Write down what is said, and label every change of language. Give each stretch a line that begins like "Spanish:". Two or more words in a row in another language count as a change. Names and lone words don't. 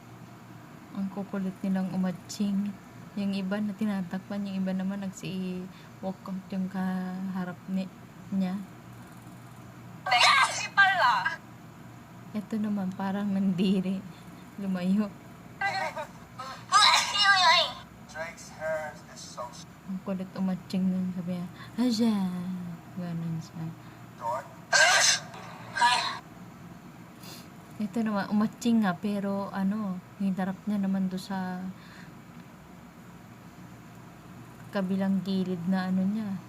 Filipino: Ang kukulit nilang umatching. Yung iba na tinatakpan, yung iba naman walkout yung kaharap niya.
Korean: 내가 다시 빨라.
Filipino: Ito naman, parang nandiri. Lumayo.
English: Drake's hair is so
Filipino: Ang kulit umatching nun. Sabi niya, Asya! Ganon siya.
English: short.
Filipino: Ito naman, umatching nga, pero hinarap niya naman do sa kabilang gilid na niya.